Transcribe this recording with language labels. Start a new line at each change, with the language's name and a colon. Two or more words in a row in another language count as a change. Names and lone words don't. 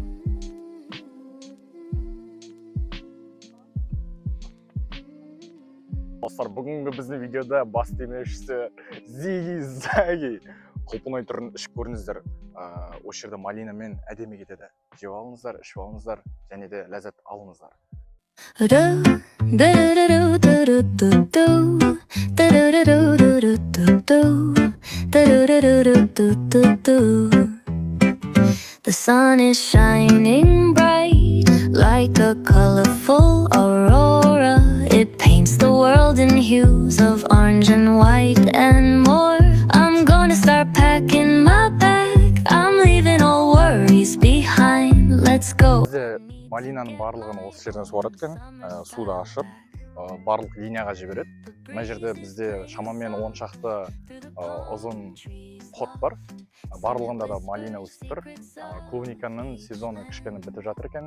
Kazakh: Достар, бүгінгі біздің видеода бас демеушісі Зиги-заги. Құлпынай түрін ішіп көріңіздер. Осы жерде малинамен әдемі кетеді. Жеп алыңыздар, ішіп алыңыздар, және де ләззат алыңыздар.
English: The sun is shining bright like a colorful aurora. It paints the world in hues of orange and white and more. I'm gonna start packing my bag. I'm leaving all worries behind. Let's go.
Kazakh: Бізде малинаның барлығын осы жерден суарады екен, суды ашып, барлық линияға жібереді. Мына жерде бізде шамамен 10 шақты ұзын ход бар. Барлығында да малина өсіп тұр. Клубниканың сезоны кішкене бітіп жатыр екен.